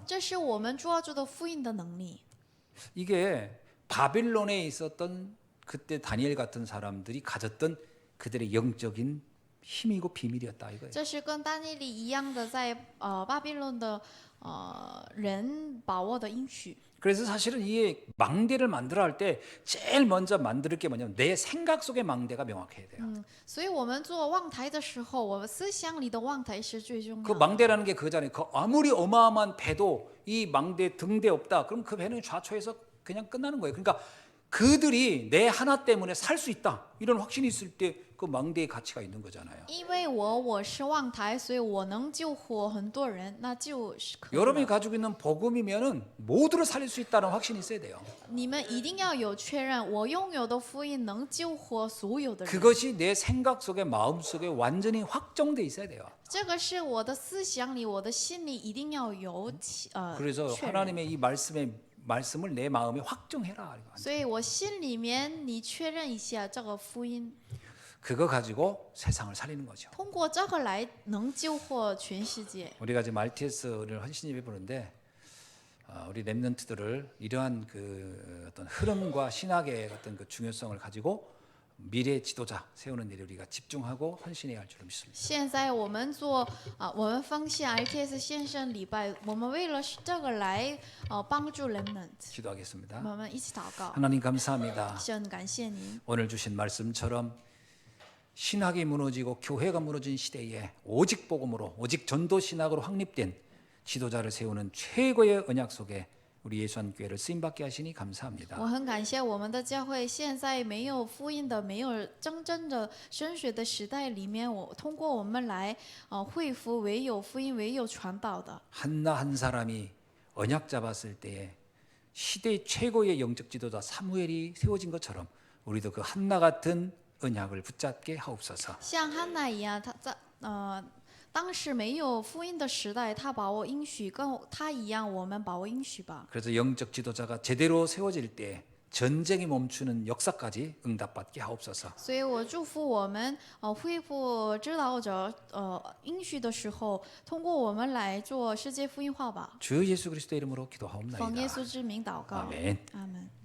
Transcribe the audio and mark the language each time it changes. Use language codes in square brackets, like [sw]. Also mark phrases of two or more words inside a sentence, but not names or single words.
[zh] 这是我们抓住的福音的能力。 [ko] 이게 바빌론에 있었던 그때 다니엘 같은 사람들이 가졌던 그들의 영적인 힘이고 비밀이었다 이거예요. [zh] 这是跟但尼里一样的，在巴比伦的人把握的应许。 [ko] 그래서 사실은 이 망대를 만들어 할 때 제일 먼저 만들 게 뭐냐면 내 생각 속의 망대가 명확해야 돼요. [zh] 所以我们做望台的时候，我们思想里的望台是最重 [ko] 그 [zh] 要的。 [ko] 망대라는 게 그거잖아요. 그 아무리 어마어마한 배도 이 망대 등대 없다. 그럼 그 배는 좌초해서 그냥 끝나는 거예요. 그러니까 그들이 내 하나 때문에 살 수 있다. 이런 확신이 있을 때 그 망대의 가치가 있는 거잖아요. [zh] 因为我是望台，所以我能救活很多人，那就是可以了。 [ko] 여러분이 가지고 있는 복음이면은 모두를 살릴 수 있다는 확신이 있어야 돼요. [zh] 你们一定要有确认，我拥有的福音能救活所有的人。 [ko] 그것이 내 생각 속에 마음 속에 완전히 확정돼 있어야 돼요. [zh] 这个是我的思想里，我的心里一定要有 [ko] 그래서 [zh] 确认。 [ko] 하나님의 이 말씀을 내 마음에 확정해라. [zh] 所以我心里面你确认一下这个福音， [ko] 그거 가지고 세상을 살리는 거죠. [zh] 通过这个来能救活全世界。 [ko] 우리가 지금 RTS를 헌신 예배 보는데 우리 렘넌트들을 이러한 그 어떤 흐름과 신학의 어떤 그 중요성을 가지고 미래 지도자 세우는 일에 우리가 집중하고 헌신해야 할 줄을 믿습니다. [zh] 现在我们做我们方向 RTS 线上礼拜，我们为了这个来帮助人们， [ko] 기도하겠습니다. [zh] 我们一起祷告。 [ko] 하나님 감사합니다. [zh] 神感谢您， [ko] 오늘 주신 말씀처럼 신학이 무너지고 교회가 무너진 시대에 오직 복음으로 오직 전도 신학으로 확립된 지도자를 세우는 최고의 언약 속에 우리 예수한 교회를 쓰임 받게 하시니 감사합니다. [zh] 我很感谢我们的教会，现在没有福音的、没有真正的升学的时代里面，通过我们来恢复唯有福音、唯有传道的。 [ko] 한나 한 사람이 언약 잡았을 때에 시대 최고의 영적 지도자 사무엘이 세워진 것처럼 우리도 그 한나 같은 언약을 붙잡게 하옵소서. [zh] 像汉娜一样，他在当时没有福音的时代，他把握应许，跟他一样，我们把握应许吧。 [ko] 그래서 영적 지도자가 제대로 세워질 때 전쟁이 멈추는 역사까지 응답받게 하옵소서. [zh] 所以我祝福我们恢复指导者应许的时候，通过我们来做世界福音化吧。 [ko] 주 예수 그리스도 이름으로 [zh] 奉耶 [ko] 기도하옵나이다. [zh] 稣之名祷告， [ko] 아멘. [zh] 阿门。